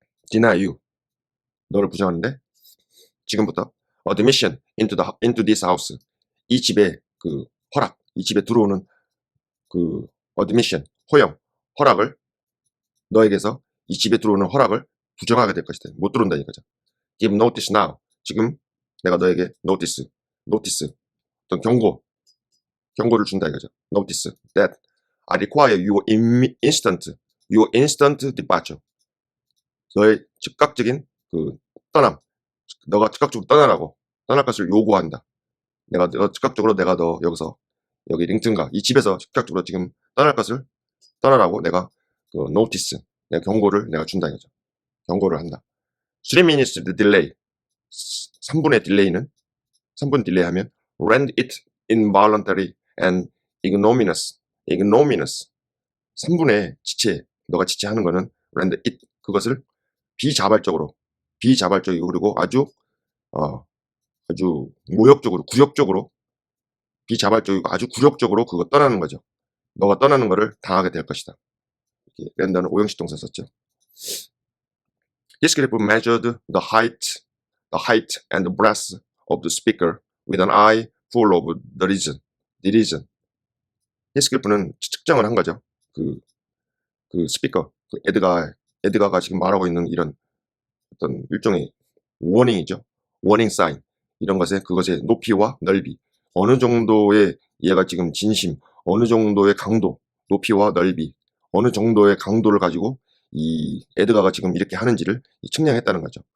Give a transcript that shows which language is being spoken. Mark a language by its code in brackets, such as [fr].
[en] deny you [ko] 너를 부정하는데 지금부터 [en] admission into this house [ko] 이 집에 그 허락 이 집에 들어오는 그 admission 허락을 너에게서 이 집에 들어오는 허락을 부정하게 될 것이다. 못 들어온다 이거죠. [en] Give notice now. [ko] 지금 내가 너에게 notice 어떤 경고를 준다 이거죠. [en] Notice that I require your instant departure. [ko] 너의 즉각적인 그 떠남. 너가 즉각적으로 떠날 것을 요구한다. 즉각적으로 내가 너 여기서 여기 링튼가 이 집에서 즉각적으로 지금 떠날 것을 떠나라고 내가 그 notice 내가 경고를 내가 준다 이거죠. 경고를 한다. [en] 3 minutes delay [ko] 3분의 딜레이는 3분 딜레이하면 [en] render it involuntary and ignominious [ko] 3분의 지체 너가 지체하는 거는 [en] render it [ko] 그것을 비자발적이고 그리고 아주 모욕적으로 굴욕적으로 비자발적이고 아주 굴욕적으로 그거 떠나는 거죠. 너가 떠나는 거를 당하게 될 것이다. 이렇게 랜더는 오형식 동사 썼죠. [en] This clip measured the height and the breadth of the speaker with an eye full of derision. [ko] 히스클리프는 측정을 한 거죠. 그 스피커, 그 에드가가 지금 말하고 있는 이런 어떤 일종의 워닝이죠. 워닝 사인. 이런 그것의 높이와 넓이. 어느 정도의 얘가 지금 진심, 어느 정도의 강도, 높이와 넓이, 어느 정도의 강도를 가지고 이 에드가가 지금 이렇게 하는지를 측량했다는 거죠.